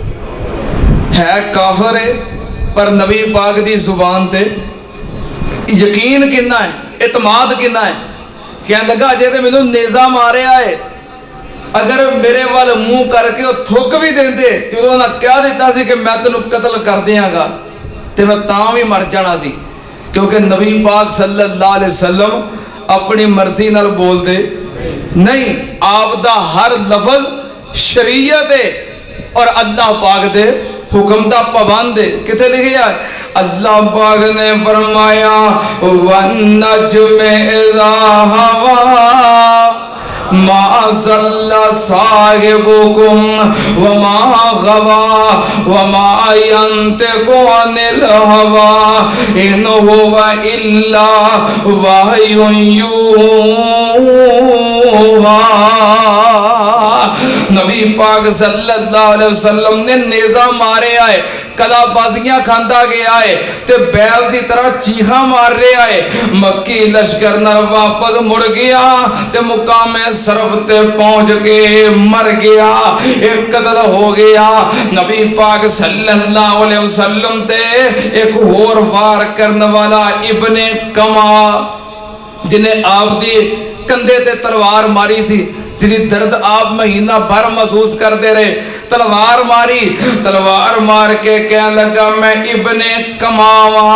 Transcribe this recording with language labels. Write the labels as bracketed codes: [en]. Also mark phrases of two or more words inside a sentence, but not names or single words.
[pa] ਹੈ ਕਾਫ਼ਰ ਹੈ ਪਰ ਨਬੀ ਪਾਕ ਦੀ ਜ਼ੁਬਾਨ ਤੇ ਯਕੀਨ ਕਿਤਨਾ ਹੈ, ਇਤਮਾਦ ਕਿਤਨਾ ਹੈ। ਕਹਿਣ ਲੱਗਾ ਅਜੇ ਤੋ ਮੈਨੂੰ ਨੇਜ਼ਾ ਮਾਰਿਆ ਹੈ, ਅਗਰ ਮੇਰੇ ਵਾਲ ਮੂੰਹ ਕਰਕੇ ਵੋ ਥੁੱਕ ਭੀ ਦੇਂਦੇ ਤੋ ਉਨ੍ਹੋਂਨੇ ਕਹਿ ਦਿੱਤਾ ਸੀ ਕਿ ਮੈਂ ਤੈਨੂੰ ਕਤਲ ਕਰ ਦੇਂਗਾ ਤੋ ਮੈਂ ਤਾਂ ਭੀ ਮਰ ਜਾਣਾ ਸੀ। ਕਿਉਂਕਿ ਨਬੀ ਪਾਕ [ar] صلى الله عليه وسلم [pa] ਅਪਨੀ ਮਰਜ਼ੀ ਨਾਲ ਬੋਲਤੇ ਨਹੀਂ, ਆਪਦਾ ਹਰ ਲਫ਼ਜ਼ ਸ਼ਰੀਅਤ ਹੈ ਔਰ ਅੱਲਾਹ ਪਾਕ ਦੇ ਹੁਕਮ ਦਾ ਪਾਬੰਦ ਹੈ। ਕਿੱਥੇ ਲਿਖਾ ਹੈ? ਅੱਲਾਹ ਪਾਕ ਨੇ ਫ਼ਰਮਾਇਆ [ar] والنجم إذا هوى ما ضل صاحبكم وما غوى وما ينطق عن الهوى إن هو إلا وحي يوحى. [pa] ਨਬੀ ਪਾਕ [ar] صلى الله عليه وسلم [pa] ਨੇ ਨੇਜ਼ਾ ਮਾਰੇ ਆਏ, ਕਲਾਬਾਜ਼ੀਆਂ ਖਾਂਦਾ ਗਿਆ ਹੈ ਤੇ ਬੈਲ ਕੀ ਤਰ੍ਹਾਂ ਚੀਖਾ ਮਾਰ ਰਿਹਾ ਹੈ। ਮੱਕੀ ਲਸ਼ਕਰ ਨਾਲ ਵਾਪਸ ਮੁੜ ਗਿਆ ਤੇ ਮੁਕਾਮੇ ਸਰਫ਼ ਤੇ ਪਹੁੰਚ ਕੇ ਮਰ ਗਿਆ, ਏਕ ਕਤਲ ਹੋ ਗਿਆ। ਨਬੀ ਪਾਕ [ar] صلى الله عليه وسلم [pa] ਤੇ ਏਕ ਹੋਰ ਵਾਰ ਕਰਨ ਵਾਲਾ ਇਬਨੇ ਕਮਾ ਜਿਨ੍ਹੇਂ ਆਪ ਦੀ ਕੰਧੇ ਤੇ ਤਲਵਾਰ ਮਾਰੀ ਸੀ, ਜਿਸਕੀ ਦਰਦ ਆਪ ਮਹੀਨਾ ਭਰ ਮਹਿਸੂਸ ਕਰਤੇ ਰਹੇ। ਤਲਵਾਰ ਮਾਰੀ, ਤਲਵਾਰ ਮਾਰ ਕੇ ਕਹਿ ਲੱਗਾ ਮੈਂ ਇਬਨੇ ਕਮਾਵਾ।